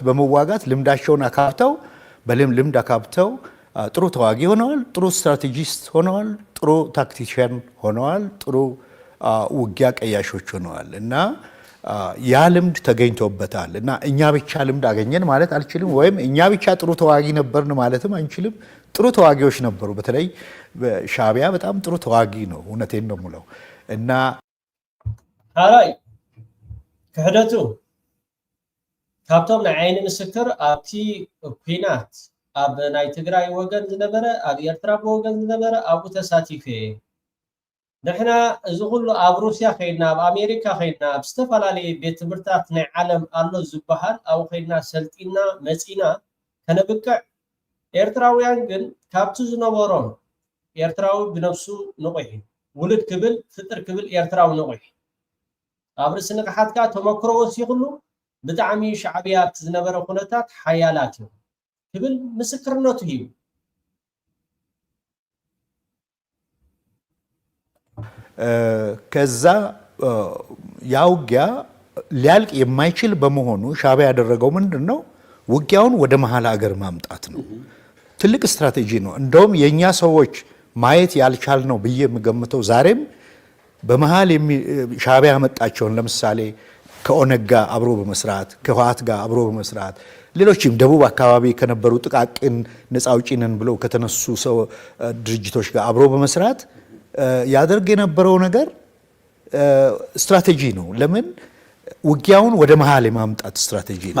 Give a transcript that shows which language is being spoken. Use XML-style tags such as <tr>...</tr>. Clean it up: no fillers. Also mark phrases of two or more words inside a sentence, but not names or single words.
<am>በመዋጋት ልምዳቸውን አካብተው በልምድ አካብተው ጥሩ ተዋጊ ሆነዋል፣ ጥሩ ስትራቴጂስት ሆነዋል፣ ጥሩ ታክቲሽያን ሆነዋል፣ ጥሩ ውጊያ ቀያሾች ሆነዋል እና ያ ልምድ ተገኝቶበታል እና እኛ ብቻ ልምድ አገኘን ማለት አልችልም፣ ወይም እኛ ብቻ ጥሩ ተዋጊ ነበርን ማለትም አንችልም። ጥሩ ተዋጊዎች ነበሩ። በተለይ ሻቢያ በጣም ጥሩ ተዋጊ ነው። እውነቴን ነው የምለው እና</am> <ti>ሃራይ ክሕደቱ ካብቶም ናይ ዓይኒ ምስክር ኣብቲ ኩናት ኣብ ናይ ትግራይ ወገን ዝነበረ ኣብ ኤርትራ ወገን ዝነበረ ኣብኡ ተሳቲፈ ንሕና እዚ ኩሉ ኣብ ሩስያ ከይድና ኣብ ኣሜሪካ ከይድና ኣብ ዝተፈላለየ ቤት ትምህርትታት ናይ ዓለም ኣሎ ዝበሃል ኣብኡ ከይድና ሰልጢና መፂና ከነብቅዕ ኤርትራውያን ግን ካብቲ ዝነበሮም ኤርትራዊ ብነፍሱ ንቑሕ ውልድ ክብል ፍጥር ክብል ኤርትራዊ ንቑሕ ኣብ ርእሲ ንቕሓትካ ተመክሮ ወሲኹሉ ብጣዕሚ ሻዕብያ ኣብቲ ዝነበረ ኩነታት ሓያላት እዩ ክብል ምስክርነቱ ሂቡ</ti> <am>ከዛ ያ ውጊያ ሊያልቅ የማይችል በመሆኑ ሻቢያ ያደረገው ምንድን ነው? ውጊያውን ወደ መሀል ሀገር ማምጣት ነው። ትልቅ ስትራቴጂ ነው። እንደውም የኛ ሰዎች ማየት ያልቻል ነው ብዬ የምገምተው ዛሬም በመሃል ሻዕቢያ ያመጣቸውን ለምሳሌ ከኦነግ ጋር አብሮ በመስራት ከህወሓት ጋር አብሮ በመስራት ሌሎችም ደቡብ አካባቢ ከነበሩ ጥቃቅን ነፃ አውጪ ነን ብለው ከተነሱ ሰው ድርጅቶች ጋር አብሮ በመስራት ያደርግ የነበረው ነገር ስትራቴጂ ነው። ለምን ውጊያውን ወደ መሃል የማምጣት ስትራቴጂ ነው።</am>